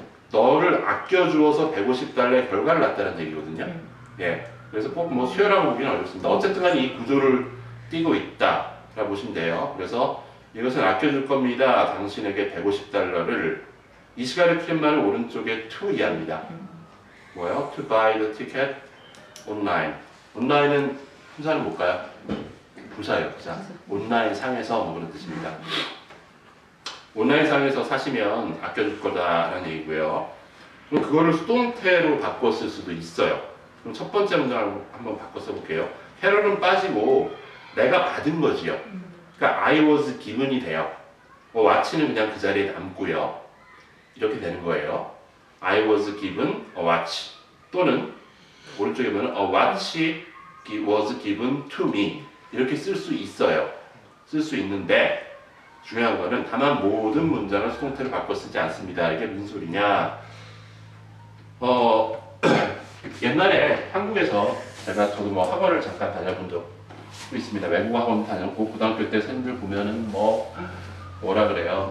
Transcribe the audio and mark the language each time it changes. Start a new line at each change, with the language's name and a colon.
Korean: 너를 아껴주어서 $150의 결과를 낳았다는 얘기거든요. 예. 그래서 꼭 뭐 수요라고 보기는 어렵습니다. 어쨌든 간에 이 구조를 띄고 있다라고 보시면 돼요. 그래서 이것은 아껴줄 겁니다. 당신에게 $150를. 이 시간의 필요만을 오른쪽에 to 이해합니다. 뭐예요?
English: To buy the ticket online.
Korean: 온라인은 품사는 뭘까요? 부사예요, 부사. 온라인 상에서 뭐 그런 뜻입니다. 온라인 상에서 사시면 아껴줄 거다라는 얘기고요. 그럼 그거를 수동태로 바꿔 쓸 수도 있어요. 그럼 첫 번째 문장을 한번 바꿔 써볼게요. 캐럴은 빠지고 내가 받은 거지요. 그러니까
English: I was given
Korean: 이 돼요. what는 그냥 그 자리에 남고요. 이렇게 되는 거예요.
English: I was given a watch.
Korean: 또는 오른쪽에 보면
English: a watch was given to me.
Korean: 이렇게 쓸 수 있어요. 쓸 수 있는데 중요한 거는 다만 모든 문장을 수동태로 바꿔 쓰지 않습니다. 이게 무슨 소리냐? 옛날에 한국에서 저도 뭐 학원을 잠깐 다녀본 적도 있습니다. 외국어 학원 다녔고 고등학교 때 쌤들 보면은 뭐라 그래요?